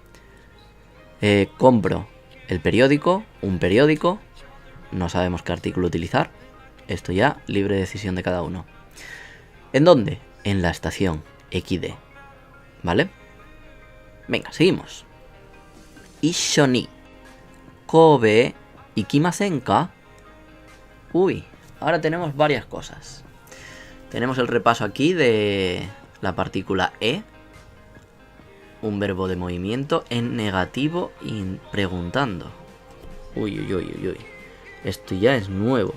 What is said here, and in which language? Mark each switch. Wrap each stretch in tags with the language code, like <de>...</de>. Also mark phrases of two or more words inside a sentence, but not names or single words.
<es>Compro el periódico, un periódico. No sabemos qué artículo utilizar. Esto ya, libre decisión de cada uno. ¿En dónde? En la estación XD. ¿Vale? Venga, seguimos.</es> <ja>一緒に神戸行きませんか.</ja> <es>Uy, ahora tenemos varias cosas. Tenemos el repaso aquí de la partícula e, un verbo de movimiento en negativo y preguntando. Uy, uy, uy, uy, uy. Esto ya es nuevo.</es>